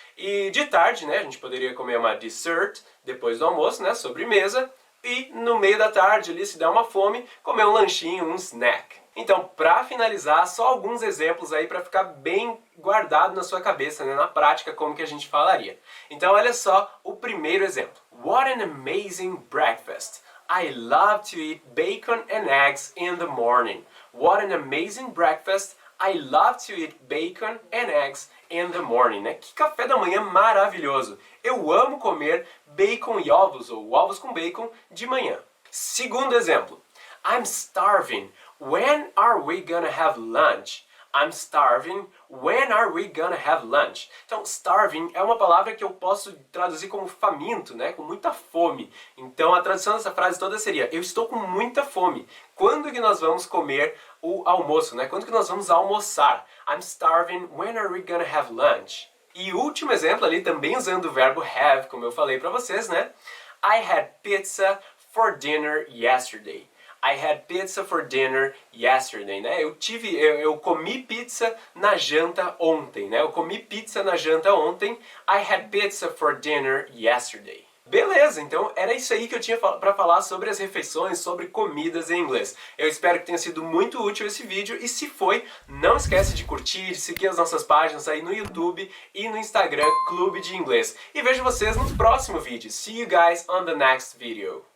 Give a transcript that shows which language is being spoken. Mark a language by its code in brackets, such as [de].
[pt] E de tarde, né, a gente poderia comer uma dessert depois do almoço, né, sobremesa, e no meio da tarde ali, se der uma fome, comer um lanchinho, um snack. Então, para finalizar, só alguns exemplos aí para ficar bem guardado na sua cabeça, né, na prática, como que a gente falaria. Então, olha só o primeiro exemplo. [en] What an amazing breakfast! I love to eat bacon and eggs in the morning. What an amazing breakfast! I love to eat bacon and eggs in the morning, né? [pt] Que café da manhã maravilhoso! Eu amo comer bacon e ovos, ou ovos com bacon, de manhã. Segundo exemplo. [en] I'm starving. When are we gonna have lunch? I'm starving. When are we gonna have lunch? [pt] Então, starving é uma palavra que eu posso traduzir como faminto, né? Com muita fome. Então, a tradução dessa frase toda seria: eu estou com muita fome. Quando que nós vamos comer o almoço, né? Quando que nós vamos almoçar? [en] I'm starving. When are we gonna have lunch? [pt] E o último exemplo ali, também usando o verbo have, como eu falei para vocês, né? [en] I had pizza for dinner yesterday. I had pizza for dinner yesterday, né? [pt] Eu comi pizza na janta ontem, né? Eu comi pizza na janta ontem. [en] I had pizza for dinner yesterday. [pt] Beleza, então era isso aí que eu tinha para falar sobre as refeições, sobre comidas em inglês. Eu espero que tenha sido muito útil esse vídeo e se foi, não esquece de curtir, de seguir as nossas páginas aí no YouTube e no Instagram, Clube de Inglês. E vejo vocês no próximo vídeo. [en] See you guys on the next video.